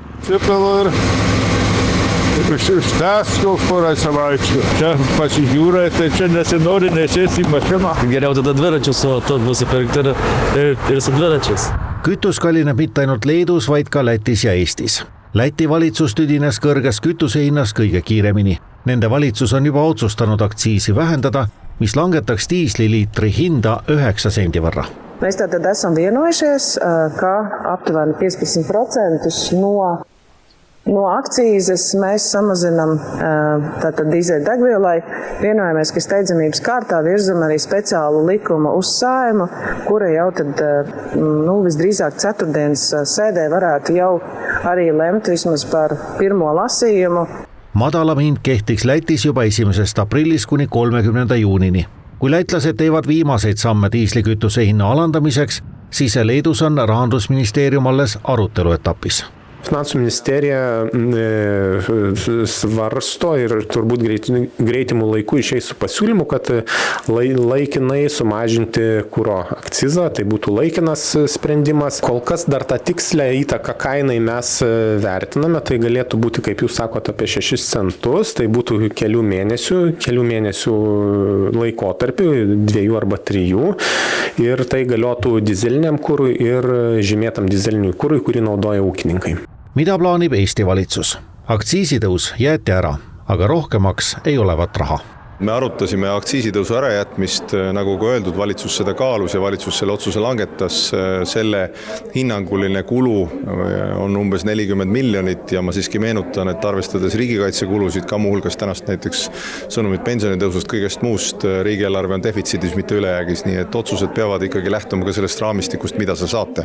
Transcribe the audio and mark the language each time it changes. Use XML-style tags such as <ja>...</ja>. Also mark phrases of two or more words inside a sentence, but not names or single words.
<et>Kütus kallineb mitte ainult Leedus, vaid ka Lätis ja Eestis. Läti valitsus tüdines kõrges kütusehinnas kõige kiiremini. Nende valitsus on juba otsustanud aktsiisi vähendada, mis langetaks diisliliitri hinda 9 sendi võrra.</et> <lv>Mēs tātad esam vienojušies, ka aptuveni 15% no akcīzes mēs samazinām tātad dīzeļdegvielai. Vienojamies, ka steidzamības kārtā virzam arī speciālu likumu uz Saimu, kura jau tad visdrīzāk ceturtdienas sēdē varētu jau arī lemt vismaz par pirmo lasījumu.</lv> <et>Madalam hind kehtiks Lätis juba 1. aprillis kuni 30. juunini. Kui lätlased teevad viimaseid samme diislikütuse hinna alandamiseks, siis Leedus on Rahandusministeerium alles arutelu etapis.</et> <lt>Finansų ministerija svarsto ir turbūt greitimų laiku išeis su pasiūlymu, kad laikinai sumažinti kuro akcizą, tai būtų laikinas sprendimas. Kol kas dar tą tikslę įtaką kainai mes vertiname, tai galėtų būti, kaip jūs sakote, apie 6 centus, tai būtų kelių mėnesių laikotarpių, 2 arba 3, ir tai galiotų dizeliniam kurui ir žymėtam dizeliniui kurui, kurį naudoja ūkininkai.</lt> <et>Mida plaanib Eesti valitsus? Aktsiisitõus jäeti ära, aga rohkemaks ei olevat raha. Me arutasime aktsiisitõusu ärajätmist, nagu ka öeldud, valitsus seda kaalus ja valitsus selle otsuse langetas. Selle hinnanguline kulu on umbes 40 miljonit ja ma siiski meenutan, et arvestades riigikaitsekulusid, ka muuhulgas tänast näiteks sõnumit pensionitõusust, kõigest muust, riigieelarve on defitsiidis, mitte ülejäägis, nii et otsused peavad ikkagi lähtuma ka sellest raamistikust, mida sa saate.</et>